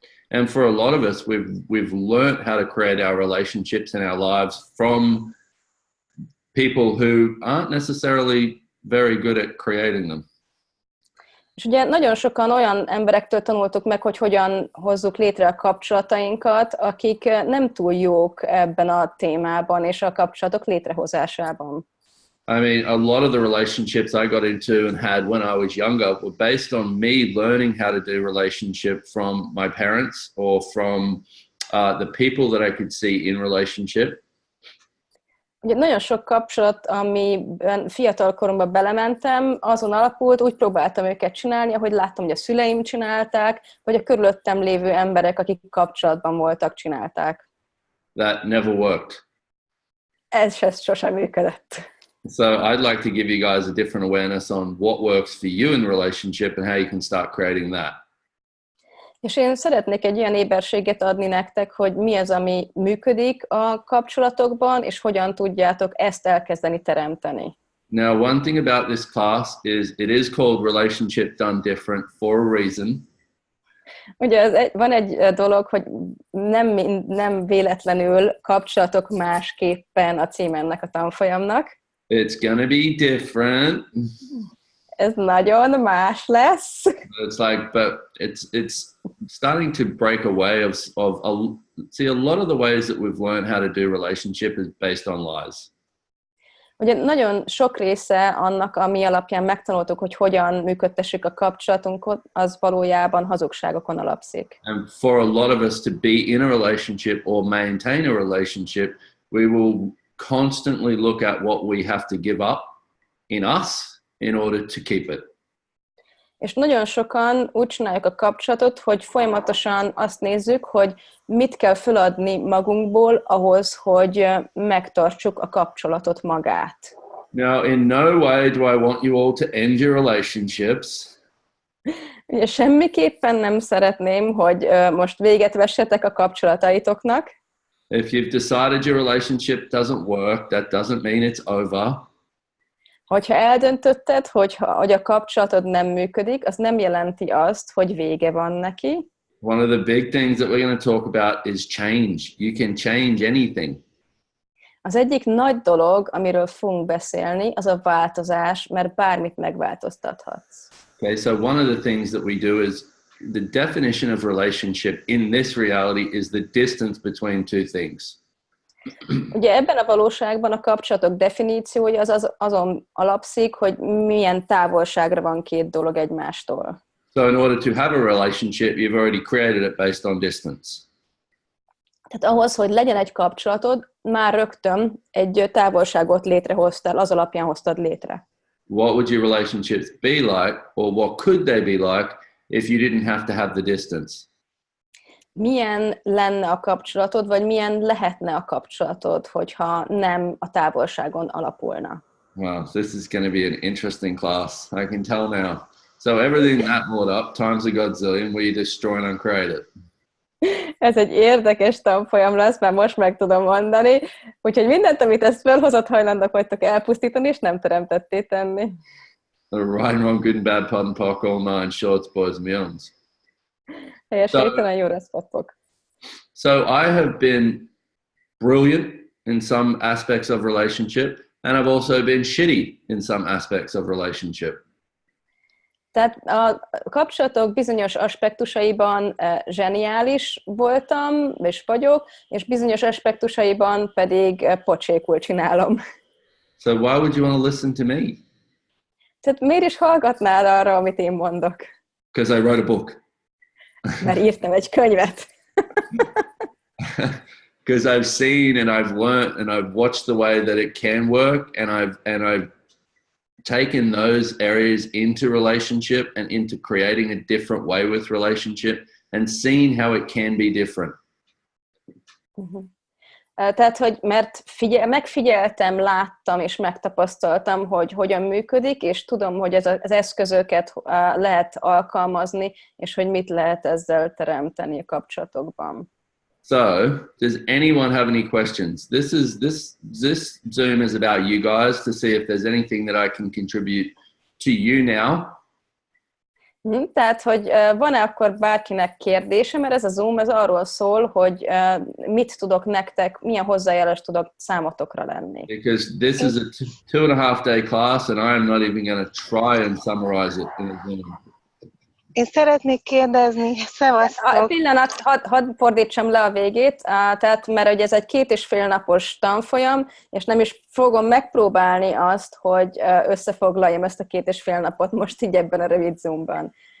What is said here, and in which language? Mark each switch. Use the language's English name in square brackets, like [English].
[English] And for a lot of us, we've learned how to create our relationships in our lives from people who aren't necessarily very good at creating them. [Hungarian] És ugye nagyon sokan olyan emberektől tanultuk meg, hogy hogyan hozzuk létre a kapcsolatainkat, akik nem túl jók ebben a témában és a kapcsolatok létrehozásában. [English] I mean, a lot of the relationships I got into and had when I was younger were based on me learning how to do relationship from my parents or from the people that I could see in relationship. [Hungarian] Ugye nagyon sok kapcsolat, amiben fiatal koromban belementem, azon alapult, úgy próbáltam őket csinálni, ahogy láttam, hogy a szüleim csinálták, vagy a körülöttem lévő emberek, akik kapcsolatban voltak, csinálták. [English] That never worked. [Hungarian] Ez sosem működött. [English] So I'd like to give you guys a different awareness on what works for you in relationship and how you can start creating that. [Hungarian] És én szeretnék egy olyan éberséget adni nektek, hogy mi az, ami működik a kapcsolatokban, és hogyan tudjátok ezt elkezdeni teremteni. [English] Now, one thing about this class is it is called Relationship Done Different for a reason. [Hungarian] Ugye van egy dolog, hogy nem véletlenül kapcsolatok másképpen a cím ennek a tanfolyamnak. [English] It's gonna be different. [Hungarian] Ez nagyon más lesz. [English] It's like, but it's starting to break away see, a lot of the ways that we've learned how to do relationship is based on lies. [Hungarian] Ugye nagyon sok része annak, ami alapján megtanultuk, hogy hogyan működtessük a kapcsolatunkat, az valójában hazugságokon alapszik. [English] And for a lot of us to be in a relationship or maintain a relationship, we will constantly look at what we have to give up in us in order to keep it. [Hungarian] És nagyon sokan úgy csináljuk a kapcsolatot, hogy folyamatosan azt nézzük, hogy mit kell feladni magunkból ahhoz, hogy megtartsuk a kapcsolatot magát. [English] Now, in no way do I want you all to end your relationships. [Hungarian] Ugye semmiképpen nem szeretném, hogy most véget vessetek a kapcsolataitoknak. [English] If you've decided your relationship doesn't work, that doesn't mean it's over. [Hungarian] Hogyha eldöntötted, hogy a kapcsolatod nem működik, az nem jelenti azt, hogy vége van neki. [English] One of the big things that we're going to talk about is change. You can change anything. [Hungarian] Az egyik nagy dolog, amiről fogunk beszélni, az a változás, mert bármit megváltoztathatsz. [English] Okay, so one of the things that we do is the definition of relationship in this reality is the distance between two things. [Hungarian] Ugye ebben a valóságban a kapcsolatok definíciója azon alapszik, hogy milyen távolságra van két dolog egymástól. [English] So in order to have a relationship, you've already created it based on distance. [Hungarian] Tehát ahhoz, hogy legyen egy kapcsolatod, már rögtön egy távolságot létrehoztál, az alapján hoztad létre. [English] What would your relationships be like, or what could they be like if you didn't have to have the distance? [Hungarian] Milyen lenne a kapcsolatod, vagy milyen lehetne a kapcsolatod, hogyha nem a távolságon alapulna? [English] Wow, this is going to be an interesting class. I can tell now. So everything that brought up times a godzillion, we destroy and uncreate it. [Hungarian] Ez egy érdekes tanfolyam lesz, már most meg tudom mondani. Úgyhogy mindent, amit ezt felhozott, hajlandók vagytok elpusztítani, és nem teremtetté tenni. [English] The right and wrong, good and bad, pardon, park, all nine shorts, boys and beyonds. [Hungarian] Helyes, végtelen jó reszpottok. [English] So I have been brilliant in some aspects of relationship, and I've also been shitty in some aspects of relationship. [Hungarian] Tehát a kapcsolatok bizonyos aspektusaiban zseniális voltam, és vagyok, és bizonyos aspektusaiban pedig pocsékul csinálom. [English] So why would you want to listen to me? [Hungarian] Tehát miért is hallgatnál arra, amit én mondok? [English] Because I wrote a book. [Hungarian] Mert írtam egy könyvet. [English] Because I've seen and I've learnt and I've watched the way that it can work, and I've taken those areas into relationship and into creating a different way with relationship and seen how it can be different. [Hungarian] Tehát, hogy mert megfigyeltem, láttam és megtapasztaltam, hogy hogyan működik, és tudom, hogy az eszközöket lehet alkalmazni, és hogy mit lehet ezzel teremteni a kapcsolatokban. [English] So, does anyone have any questions? This Zoom is about you guys to see if there's anything that I can contribute to you now. [Hungarian] Tehát, hogy van-e akkor bárkinek kérdése, mert ez a Zoom ez arról szól, hogy mit tudok nektek, milyen hozzájárulás tudok számotokra lenni. [English] Because this is a 2.5 day class and I am not even going to try and summarize it in a Zoom. [Hungarian] Én szeretnék kérdezni, szevasztok! Pillanat, hadd fordítsam le a végét, tehát, mert ugye ez egy 2,5 napos tanfolyam, és nem is fogom megpróbálni azt, hogy összefoglaljam ezt a 2,5 napot most így ebben a rövid Zoomban.